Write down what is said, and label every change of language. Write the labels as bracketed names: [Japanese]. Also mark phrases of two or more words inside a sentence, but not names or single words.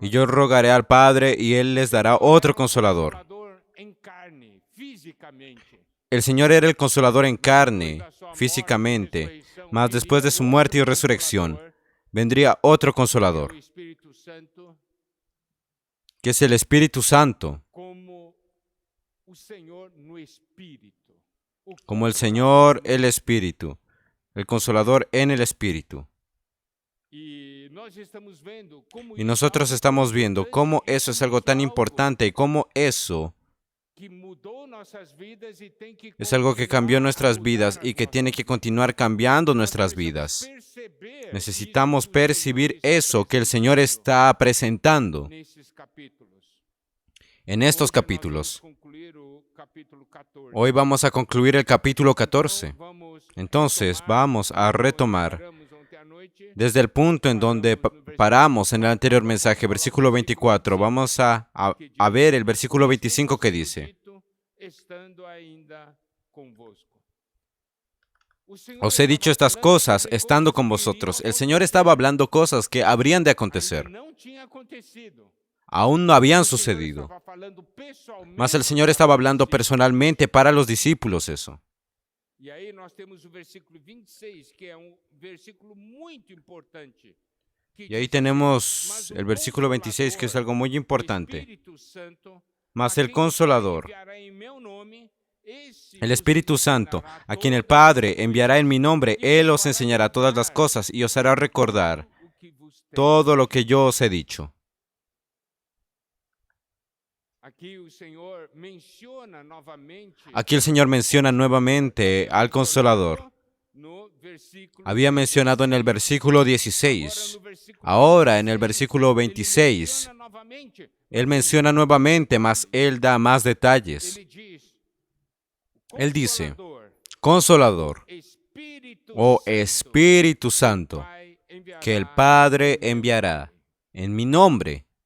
[Spanish] y yo rogaré al Padre y Él les dará otro consolador. [Portuguese] Consolador em carne, fisicamente. [Spanish] El Señor era el consolador en carne, físicamente, mas después de su muerte y resurrección, vendría otro consolador, [Portuguese] O Espírito Santo, [Spanish] que es el Espíritu Santo, [Portuguese] como o Senhor no Espírito. O [Spanish] como el Señor el Espíritu, el consolador en el Espíritu. [Portuguese] E nós estamos vendo como [Spanish] Y nosotros estamos viendo cómo eso es algo tan importante y cómo eso [Portuguese] que mudou nossas vidas e tem que [Spanish] es algo que cambió nuestras vidas y que tiene que continuar cambiando nuestras vidas. [Portuguese] perceber [Spanish] Necesitamos [Portuguese] isso que o Senhor [Spanish] percibir [Portuguese] está [Spanish] eso que el Señor [Portuguese] apresentando [Spanish] está presentando [Portuguese] nesses capítulos. [Spanish] en estos [Portuguese] Hoje nós [Spanish] capítulos. [Portuguese] vamos concluir o capítulo 14. [Spanish] Hoy vamos a concluir el capítulo 14. [Portuguese] Então, vamos [Spanish] Entonces [Portuguese] retomar [Spanish] vamos a retomar [Portuguese] paramos ontem à noite. [Spanish] desde el punto en donde paramos en el anterior mensaje, versículo 24. Vamos a ver el versículo 25 que dice: [Portuguese] Estando ainda convosco. [Spanish] os he dicho estas cosas estando con vosotros. El Señor estaba hablando cosas que habrían de acontecer. [Portuguese] Não tinha acontecido. [Spanish] Aún no habían [Portuguese] O Senhor [Spanish] sucedido. [Portuguese] estava falando pessoalmente [Spanish] Mas el Señor estaba hablando personalmente para los discípulos eso. [Portuguese] E aí nós temos o versículo 26, que é versículo muito importante. Que [Spanish] Y ahí [Portuguese] diz, [Spanish] tenemos [Portuguese] "Mas o [Spanish] el versículo 26, que es algo muy [Portuguese] o [Spanish] importante. [Portuguese] Espírito Santo, Mas a [Spanish] el [Portuguese] quem [Spanish] Consolador, [Portuguese] enviará em meu nome, esse [Spanish] el [Portuguese] vos [Spanish] Espíritu Santo, [Portuguese] ensinará [Spanish] a quien el [Portuguese] todas [Spanish] Padre [Portuguese] as [Spanish] enviará en mi nombre, [Portuguese] coisas, e [Spanish] Él [Portuguese] vos [Spanish] os [Portuguese] fará [Spanish] enseñará todas las [Portuguese] lembrar [Spanish] cosas y os hará recordar [Portuguese] o que vos tenho [Spanish] todo lo que yo os he dicho. [Portuguese] Aqui o Senhor menciona novamente [Spanish] Aquí el Señor menciona nuevamente al Consolador. [Portuguese] no versículo [Spanish] Había mencionado en el versículo 16. Ahora en el versículo 26, Él menciona nuevamente, mas Él da más detalles. Él dice: Consolador o Espíritu Santo, que el Padre enviará en mi nombre.